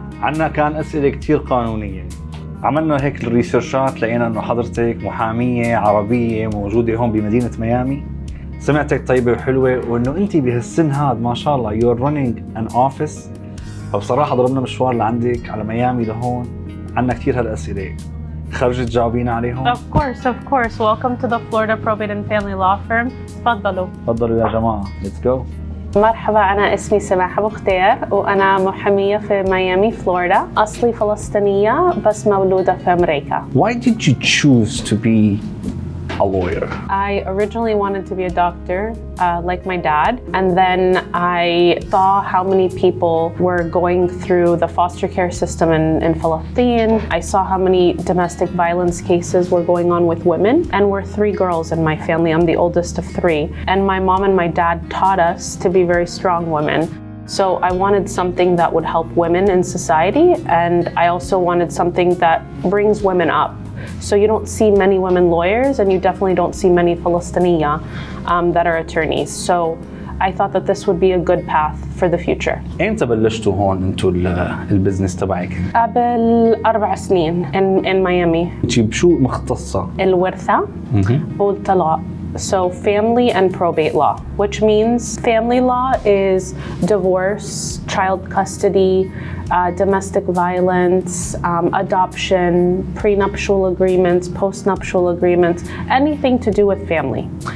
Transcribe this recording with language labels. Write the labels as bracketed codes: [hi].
[ar] عنا كان أسئلة كتير قانونية. عملنا هيك الريسيرشات، لقينا إنه حضرتك محامية عربية موجودة هون بمدينة ميامي. سمعتك طيبة وحلوة، وإنه أنت بهالسن هاد ما شاء الله [en] you're running an office. [ar] فبصراحة ضربنا مشوار لعندك على ميامي لهون. عنا كتير هالأسئلة. خرجت تجاوبينا عليهم؟ [en] Of course. Welcome to the Florida Probate and Family Law Firm. [ar] تفضلوا يا جماعة. [en] Let's go. [ar] مرحبا، أنا اسمي سماح خضير وأنا محامية في ميامي فلوريدا. أصلي فلسطينية بس مولودة في أمريكا. [en] Why did you choose to be a lawyer? I originally wanted to be a doctor, like my dad, and then I saw how many people were going through the foster care system in Palestine. I saw how many domestic violence cases were going on with women, and we're 3 girls in my family. I'm the oldest of 3, and my mom and my dad taught us to be very strong women. So I wanted something that would help women in society, and I also wanted something that brings women up. So you don't see many women lawyers, and you definitely don't see many Filistinia that are attorneys. So I thought that this would be a good path for the future. [ar] إمتى بلشتوا هون انتوا البزنس تبعك؟ قبل 4 سنين [en] in Miami. [ar] انتي بشو مختصة؟ الورثة والطلاق. [en] So family and probate law, which means family law is divorce, child custody, domestic violence, adoption, prenuptial agreements, postnuptial agreements, anything to do with family.